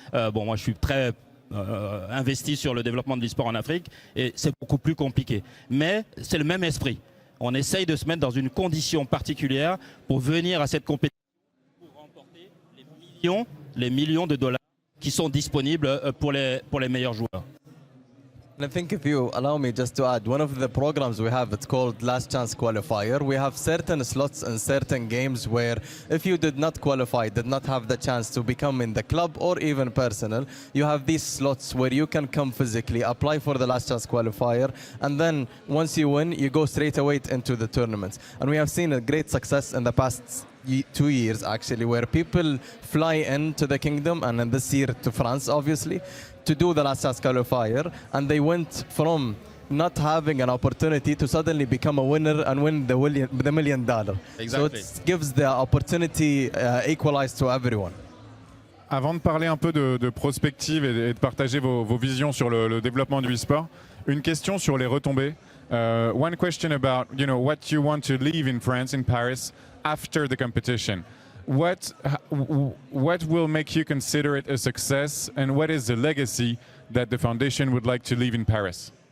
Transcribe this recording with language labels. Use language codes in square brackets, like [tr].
[fr] Bon, moi, je suis très investi sur le développement de l'e-sport en Afrique et c'est beaucoup plus compliqué. Mais c'est le même esprit. on essaye de se mettre dans une condition particulière pour venir à cette compétition, pour remporter les millions de dollars qui sont disponibles pour les meilleurs joueurs. [en] And I think if you allow me just to add, one of the programs we have, it's called Last Chance Qualifier. We have certain slots in certain games where if you did not qualify, did not have the chance to become in the club or even personal, you have these slots where you can come physically, apply for the Last Chance Qualifier, and then once you win, you go straight away into the tournaments. And we have seen a great success in the past 2 years actually, where people fly into the kingdom, and in this year to France obviously, to do the Last Chance Qualifier, and they went from not having an opportunity to suddenly become a winner and win the $1 million. Exactly. So it gives the opportunity equalized to everyone. [fr] Avant de parler un peu de prospective et de partager vos visions sur le développement du e-sport, une question sur les retombées. [en] One question about what you want to leave in France, in Paris, after the competition. What will make you consider it a success, and what is the legacy that the foundation would like to leave in Paris?